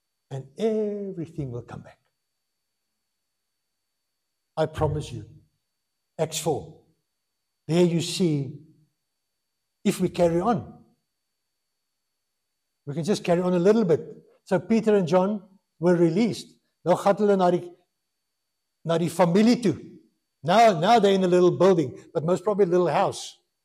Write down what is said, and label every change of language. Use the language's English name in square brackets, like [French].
[English] And everything will come back. I promise you. Acts 4. There you see, if we carry on, we can just carry on a little bit. So Peter and John were released. [Afrikaans] Nou gaan hulle na die familie toe. [English] Now they're in a little building, but most probably a little house.